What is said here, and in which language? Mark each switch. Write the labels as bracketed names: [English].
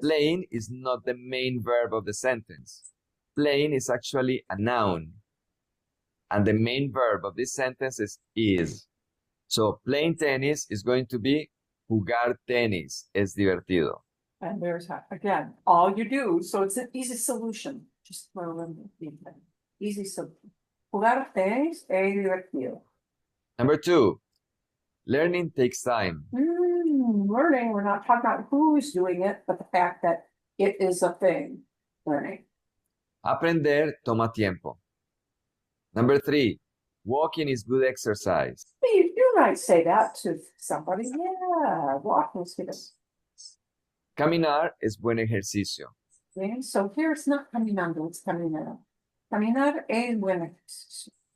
[English] playing is not the main verb of the sentence. Playing is actually a noun. And the main verb of this sentence is. So playing tennis is going to be [Spanish] jugar tenis es divertido. [English] And there's, again, all you do, so it's an easy solution. Just throw in the thing. Easy solution. [Spanish] Jugar tenis es divertido. [English] Number 2, learning takes time. Learning, we're not talking about who's doing it, but the fact that it is a thing. Learning. [Spanish] Aprender toma tiempo. [English] Number 3, walking is good exercise. You might say that to somebody. Yeah, walking is good. [Spanish] Caminar es buen ejercicio. [English] Okay, so here it's not caminando, it's caminar. [Spanish] Caminar es buen ejercicio.